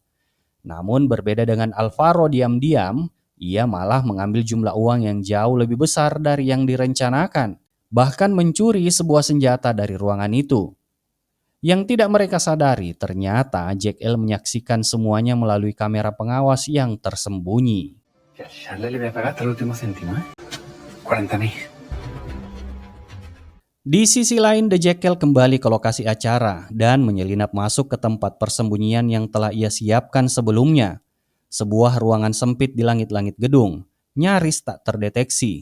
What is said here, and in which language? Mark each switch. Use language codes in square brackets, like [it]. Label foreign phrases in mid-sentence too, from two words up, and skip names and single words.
[id] Namun berbeda dengan Alvaro diam-diam, ia malah mengambil jumlah uang yang jauh lebih besar dari yang direncanakan, bahkan mencuri sebuah senjata dari ruangan itu. Yang tidak mereka sadari, ternyata Jack L menyaksikan semuanya melalui kamera pengawas yang tersembunyi. [es] Ya, Charlie le voy a pagar hasta el último céntimo, ¿eh? 40.000. [id] Di sisi lain, The Jack L kembali ke lokasi acara dan menyelinap masuk ke tempat persembunyian yang telah ia siapkan sebelumnya. Sebuah ruangan sempit di langit-langit gedung, nyaris tak terdeteksi.